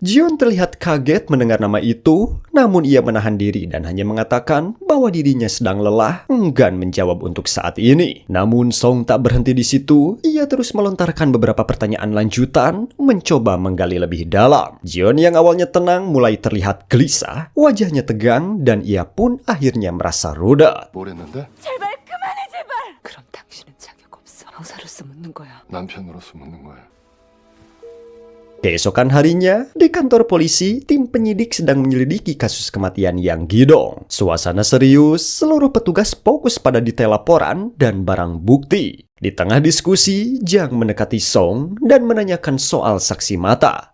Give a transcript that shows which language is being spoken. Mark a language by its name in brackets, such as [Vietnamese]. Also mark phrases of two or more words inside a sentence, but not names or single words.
[Indonesian] Jion terlihat kaget mendengar nama itu, namun ia menahan diri dan hanya mengatakan bahwa dirinya sedang lelah, enggan menjawab untuk saat ini. Namun Song tak berhenti di situ, ia terus melontarkan beberapa pertanyaan lanjutan, mencoba menggali lebih dalam. Jion yang awalnya tenang mulai terlihat gelisah, wajahnya tegang, dan ia pun akhirnya merasa rudet. [Korean] 뭘 했는데? 제발 그만해 제발. 그럼 당신은 자격 없어. 여자로서 묻는 거야. 남편으로서 묻는 거야. [Indonesian] Keesokan harinya, di kantor polisi, tim penyidik sedang menyelidiki kasus kematian Yang Gidong. Suasana serius, seluruh petugas fokus pada detail laporan dan barang bukti. Di tengah diskusi, Jang mendekati Song dan menanyakan soal saksi mata.